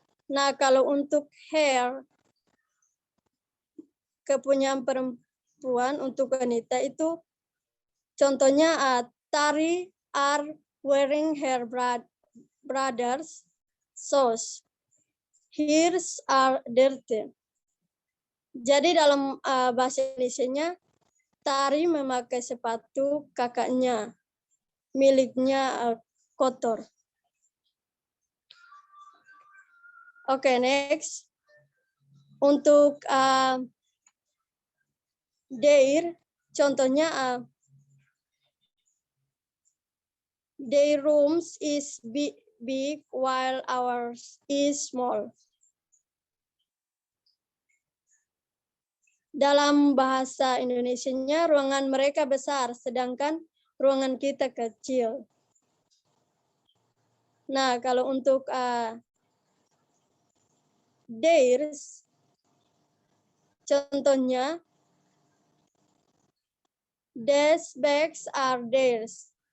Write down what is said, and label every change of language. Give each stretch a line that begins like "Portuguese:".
Indonesian: Nah, kalau untuk her, kepunyaan perempuan, untuk wanita itu contohnya
English: Tari are wearing her brother's shoes. Hers are dirty.
Indonesian: Jadi dalam bahasa Indonesianya, Tari memakai sepatu kakaknya, miliknya kotor.
English: Oke, next.
Indonesian: Untuk their, contohnya
English: their rooms is big while ours is small.
Indonesian: Dalam bahasa Indonesianya, ruangan mereka besar, sedangkan ruangan kita kecil. Nah, kalau untuk
English: theirs, contohnya, these bags are theirs.